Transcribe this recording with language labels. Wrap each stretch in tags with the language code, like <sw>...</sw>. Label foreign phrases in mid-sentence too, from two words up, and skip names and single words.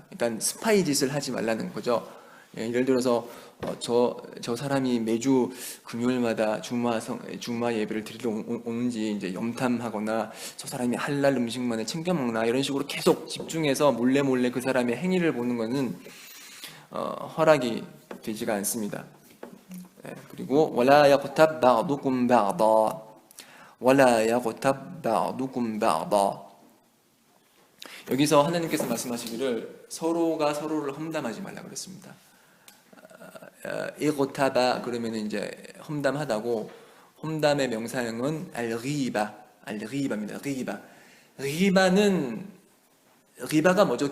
<ko>그러니까 스파이 짓을 하지 말라는 거죠. 예를 들어서 저 사람이 매주 금요일마다 주마 예배를 드리러 오는지 이제 염탐하거나, 저 사람이 할랄 음식만을 챙겨 먹나, 이런 식으로 계속 집중해서 몰래 그 사람의 행위를 보는 것은 허락이 되지가 않습니다.</ko> <ar>그리고 ولا يغتب بعضكم بعضا، ولا يغتب بعضكم بعضا, wala yaghtab ba'dukum ba'da.</ar> <ko>여기서 하나님께서 말씀하시기를 서로가 서로를 험담하지 말라 그랬습니다. 이고타바 그러면 이제 험담하다고, 험담의 명사형은 알리바입니다. 리바가 뭐죠?</ko>